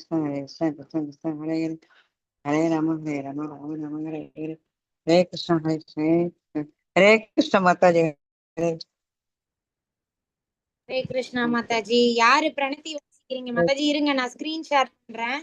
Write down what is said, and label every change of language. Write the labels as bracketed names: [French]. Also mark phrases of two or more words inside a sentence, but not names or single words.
[Hindi] कृष्ण कृष्ण हरे हरे हरे राम राम राम हरे हरे हरे कृष्ण हरे कृष्ण माता जी हरे [Tamil] கிருஷ்ணா மாதாஜி. யாரு பிரணத்தி வச்சிருக்கீங்க மாதாஜி? இருங்க, நான் ஸ்கிரீன் ஷேர் பண்றேன்.